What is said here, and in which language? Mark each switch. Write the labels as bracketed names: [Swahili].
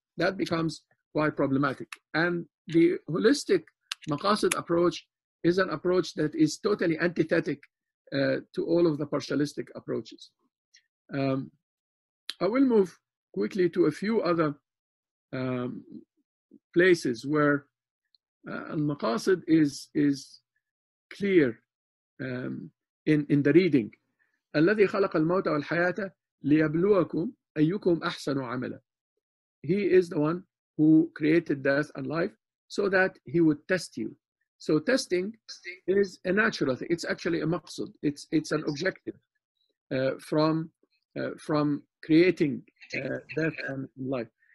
[English] That becomes quite problematic. And the holistic Maqasid approach is an approach that is totally antithetic to all of the partialistic approaches. I will move quickly to a few other places where al-Maqasid is clear in the reading. [Arabic] الذي خلق الموت والحياة ليبلوكم أيكم أحسن عملا. [English] He is the one who created death and life so that he would test you. So testing is a natural thing. It's actually a maqsad. It's an objective from creating death and life.